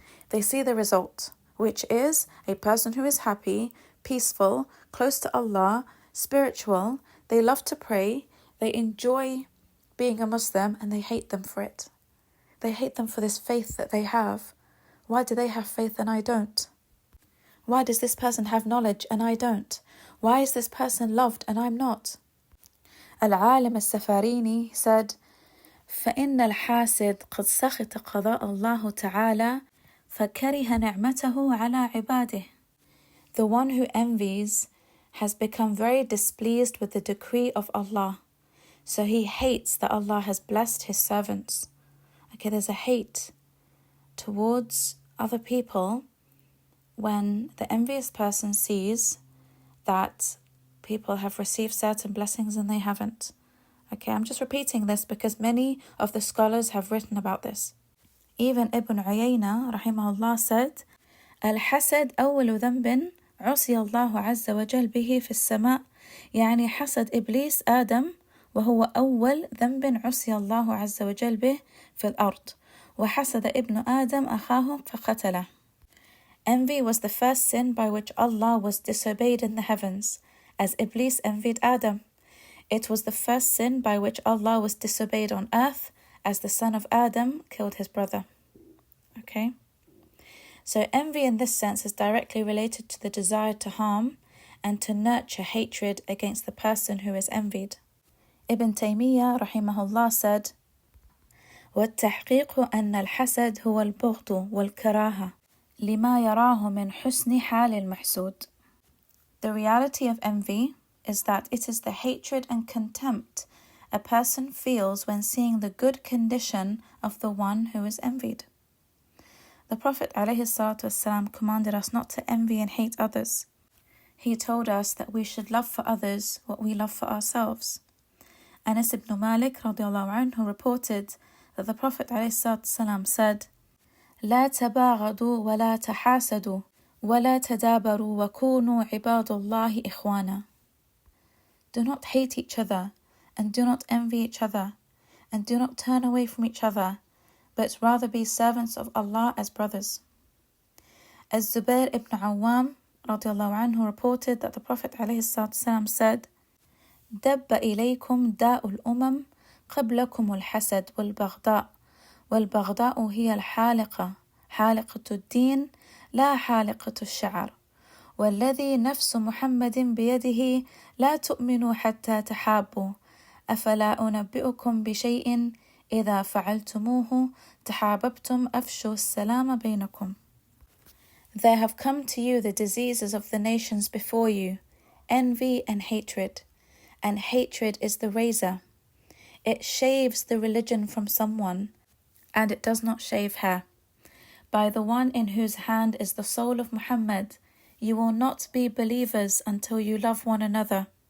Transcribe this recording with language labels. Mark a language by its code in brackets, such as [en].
[en] They see the result, which is a person who is happy, peaceful, close to Allah, spiritual. They love to pray. They enjoy being a Muslim, and they hate them for it. They hate them for this faith that they have. Why do they have faith and I don't? Why does this person have knowledge and I don't? Why is this person loved and I'm not? [ar] Al-Alim al-Safarini said, فإن الحاسد قد سخط قضاء الله تعالى فكره نعمته على عباده. [en] The one who envies has become very displeased with the decree of Allah. So he hates that Allah has blessed his servants. Okay, there's a hate towards other people when the envious person sees that people have received certain blessings and they haven't. Okay, I'm just repeating this because many of the scholars have written about this. [ar] Even Ibn Uyayna rahimahullah said, الحسد أول ذنب عصي الله عز وجل به في السماء. يعني حسد إبليس آدم وهو أول ذنب عصي الله عز وجل به في الأرض وحسد ابن آدم أخاه فقتله. [en] Envy was the first sin by which Allah was disobeyed in the heavens, as Iblis envied Adam. It was the first sin by which Allah was disobeyed on earth, as the son of Adam killed his brother. Okay? So envy in this sense is directly related to the desire to harm and to nurture hatred against the person who is envied. [ar] Ibn Taymiyyah rahimahullah said, والتحقيق أن الحسد هو البغض والكراهة لما يراه من حسن حال المحسود. [en] The reality of envy is that it is the hatred and contempt a person feels when seeing the good condition of the one who is envied. The Prophet ﷺ commanded us not to envy and hate others. He told us that we should love for others what we love for ourselves. Anas ibn Malik radiallahu anhu reported that the Prophet ﷺ said, [ar] لا تباغضوا ولا تحاسدوا ولا تدابروا وكونوا عباد الله إخوانا. [en] Do not hate each other and do not envy each other and do not turn away from each other, but rather be servants of Allah as brothers. [ar] As Zubair ibn Awwam radiallahu anhu reported that the Prophet ﷺ said, دب إليكم داء الأمم قبلكم الحسد والبغضاء والبغضاء هي الحالقة حالقة الدين لا حالقة الشعر والذي نفس محمد بيده لا تؤمنوا حتى تحابوا أفلا أنبئكم بشيء إذا فعلتموه تحاببتم أفشوا السلام بينكم. [en] There have come to you the diseases of the nations before you, envy and hatred is the razor. It shaves the religion from someone, and it does not shave hair. By the one in whose hand is the soul of Muhammad, you will not be believers until you love one another.